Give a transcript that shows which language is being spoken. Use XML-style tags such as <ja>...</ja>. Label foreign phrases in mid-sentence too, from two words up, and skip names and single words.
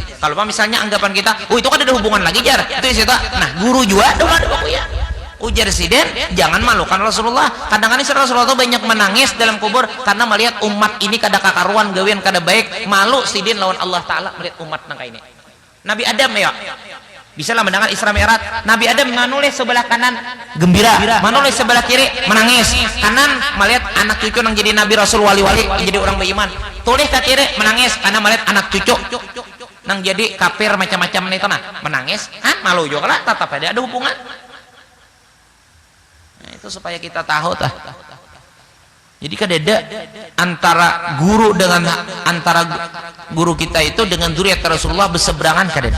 <bjn>Kalau misalnya anggapan kita, itu kan ada hubungan lagi jar. Itu sih nah guru juga dulu ada ya. Ujar siden jangan malukan Rasulullah. Kadang-kadang Rasulullah itu banyak menangis dalam kubur karena melihat umat ini kada kakaruan gawian kada baik, malu sidin lawan Allah Taala melihat umat nang ini. Nabi Adam ya. Bisa lah mendengar Isra Mi'raj. Nabi Adam menulis sebelah kanan gembira, menulis sebelah kiri menangis. Kanan melihat anak cucu yang jadi nabi rasul wali-wali jadi orang beriman. Tulis ke kiri menangis karena melihat anak cucu nang jadi kafir macam-macam itu nah menangis. Malu juga lah tetap ada hubungan. Nah, itu supaya kita tahu tah. Jadi kadeda antara guru kita itu dengan zuriat Rasulullah berseberangan kadeda.</bjn>